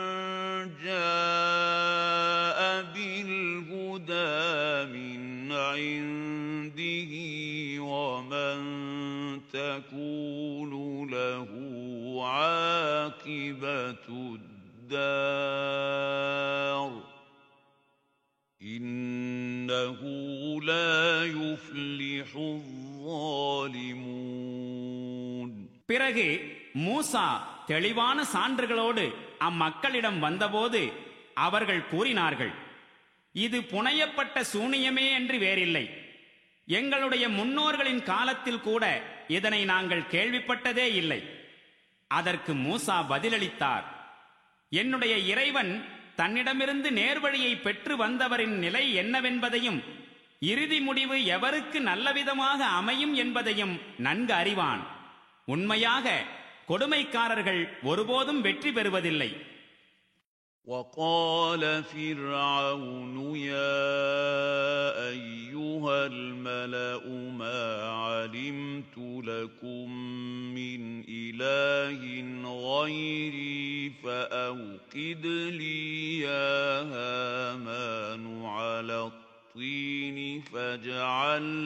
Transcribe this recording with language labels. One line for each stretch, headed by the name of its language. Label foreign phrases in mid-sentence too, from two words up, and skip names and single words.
Arabic: جَاءَ بِالْهُدَى مِنْ عِنْدِهِ وَمَنْ تَكُونُ لَهُ عَاقِبَةُ الدَّارِ إِنَّهُ لَا يُفْلِحُ الظَّالِمُونَ.
Tamil: பிறகு மூசா தெளிவான சான்றுகளோடு அம்மக்களிடம் வந்தபோது அவர்கள் கூறினார்கள், இது புனையப்பட்ட சூனியமே என்று வேறில்லை. எங்களுடைய முன்னோர்களின் காலத்தில் கூட இதனை நாங்கள் கேள்விப்பட்டதே இல்லை. அதற்கு மூசா பதிலளித்தார், என்னுடைய இறைவன் தன்னிடமிருந்து நேர்வழியை பெற்று வந்தவரின் நிலை என்னவென்பதையும் இறுதி முடிவு எவருக்கு நல்லவிதமாக அமையும் என்பதையும் நன்கு அறிவான். உண்மையாக கொடுமைக்காரர்கள் ஒருபோதும் வெற்றி பெறுவதில்லை.
Arabic: وقال فرعون يا أيها الملأ ما علمت لكم من إله غيري فأوقد لي يا هامان على الطين فاجعل